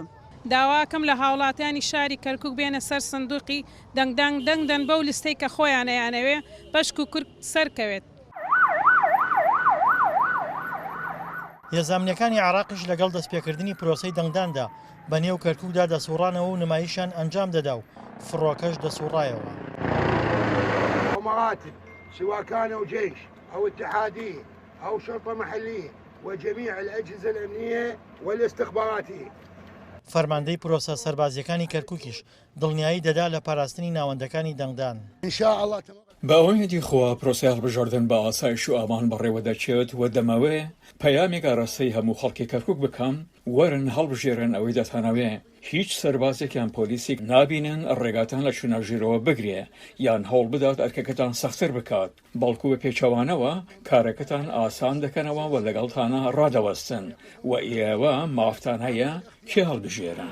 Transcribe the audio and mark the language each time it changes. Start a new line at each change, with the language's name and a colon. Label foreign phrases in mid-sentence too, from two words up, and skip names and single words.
Central Kurdish: داواکەم لە هاوڵاتیانی شاری کەرکووک بێنە سەر سندوقی دەنگدەن بەو لیستەی کە خۆیانەیانەوێ بەشک و کورد سەرکەوێت هێزانامنیەکانی عێراقیش لەگەڵ دەستپێکردنی پرۆسەی دەنگداندا بە نێو کەرکووکدا دەسوڕانەوە و نمایشان ئەنجام دەدا و فڕۆکەش دەسوڕایەوە
Arabic: مراتب سواء كانوا جيش أو اتحادية أو شرطة محلية وجميع الأجهزة الأمنية والاستخباراتية
Central Kurdish: فەرماندەی پرۆسە سەربازیەکانی کەرکووکیش دڵنیایی دەدا لە پاراستنی ناوەندەکانی دەنگدان بە ئەوەیەتی خوا پرۆسی هەڵبژاردن بە ئاسایش و ئامان بەڕێوە دەچێت و دەمەوێ پەیامێک ئاراستەی هەموو خەڵکی کەرکووک بکەم وەرن هەڵبژێرن ئەوەی دەتانەوێ هیچ سەربازێکیان پۆلیسی نابینن ڕێگاتان لە چوناژیرەوە بگرێ یان هەوڵ بدات ئەرکەکەتان سەختتر بکات بەڵکو بە پێچەوانەوە کارەکەتان ئاسان دەکەنەوە و لەگەڵتانە ڕادەوەستن و ئێوە مافتان هەیە کێ هەڵبژێرن